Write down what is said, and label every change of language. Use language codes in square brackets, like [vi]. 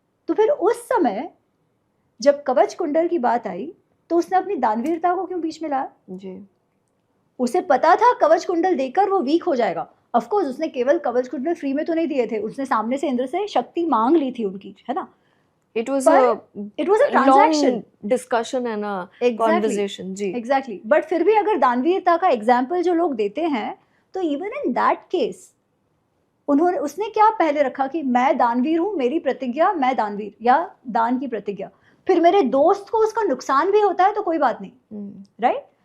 [hi] तो फिर उस समय जब कवच कुंडल की बात आई तो उसने अपनी दानवीरता को क्यों बीच में लाया जी? उसे पता था कवच कुंडल देकर वो वीक हो जाएगा। [en] of course [hi] उसने केवल कवच कुंडल फ्री में तो नहीं दिए थे, उसने सामने से इंद्र से शक्ति मांग ली थी उनकी, है ना। [en] It was it was a transaction, long discussion and a conversation. [hi] Ji. [en] Exactly. [hi] But फिर भी अगर दानवीरता का एग्जाम्पल जो लोग देते हैं, तो [en] even in that case [hi] उसने क्या पहले रखा कि मैं दानवीर हूँ, मेरी प्रतिज्ञा, मैं दानवीर, या दान की प्रतिज्ञा। फिर मेरे दोस्त को उसका नुकसान भी होता है तो कोई बात नहीं, राइट?